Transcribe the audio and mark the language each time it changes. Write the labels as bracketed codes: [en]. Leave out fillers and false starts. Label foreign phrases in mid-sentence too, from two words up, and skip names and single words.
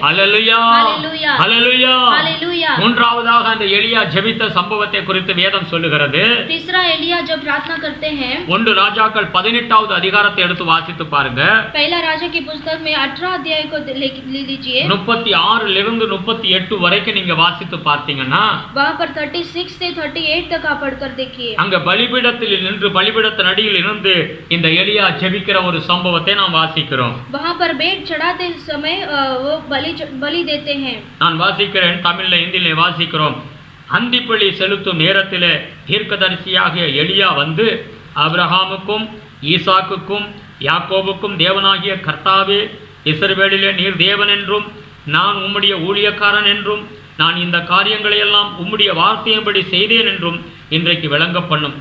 [ta] ஹல்லேலூயா. [hi] हालेलुया। [ta] ஹல்லேலூயா. [hi] हालेलुया। [ta] மூன்றாவதாக அந்த எலியா ஜெபித்த சம்பவத்தை குறித்து வேதம் சொல்லுகிறது. [hi] तीसरा एलिया जब प्रार्थना करते हैं, [ta] 1 ராஜாக்கள் 18வது அதிகாரத்தை எடுத்து வாசித்து பாருங்க. [hi] पहला राजा की पुस्तक में 18 अध्याय को ले लीजिए। [ta] 36 இருந்து 38 வரைக்கும் நீங்க வாசித்து பார்த்தீங்கன்னா [hi] वहाँ पर 36 से 38 तक आप पढ़कर देखिए। [ta] அங்க பலிபீடத்தில் நின்று பலிபீடத்தின் அடியில் இருந்து இந்த எலியா ஜெபிக்கிற ஒரு சம்பவத்தை நாம் வாசிக்கிறோம். [hi] वहाँ पर भेंट चढ़ाते समय वो बलि देते हैं। [ta] நான் வாசிக்கிறேன், தமிழ்ல இந்தியில வாசிக்கிறோம். அந்திப்பலி செலுத்தும் நேரத்திலே தீர்க்கதரிசியாகிய எலியா வந்து, ஆபிரகாமுக்கும் ஈசாக்குக்கும் யாக்கோபுக்கும் தேவனாகிய கர்த்தாவே, இஸ்ரவேலிலே நீர் தேவன் என்றும் நான் உம்முடைய ஊழியக்காரன் என்றும் நான் இந்த காரியங்களை எல்லாம் உம்முடைய வார்த்தையின்படி செய்தேன் என்றும் இன்றைக்கு விளங்க பண்ணும்.